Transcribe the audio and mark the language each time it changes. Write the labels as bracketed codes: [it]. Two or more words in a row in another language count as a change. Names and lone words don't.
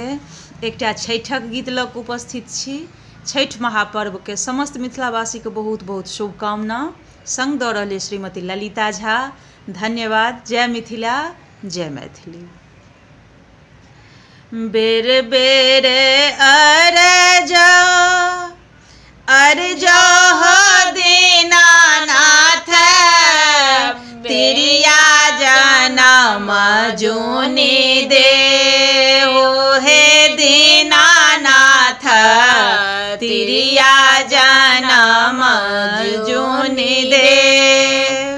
[mai] एकटा छठिक गीत लऽ कऽ उपस्थित छी। छठि महापर्व के समस्त मिथिलावासी के बहुत बहुत शुभकामना संग दऽ रहल श्रीमती ललिता झा। धन्यवाद। जय मिथिला, जय मैथिली। बेर बेर अरज हो दीनानाथ, तिरिया जनम जूनि देहु हे दीनानाथ, तिरिया जनम जूनि देहु।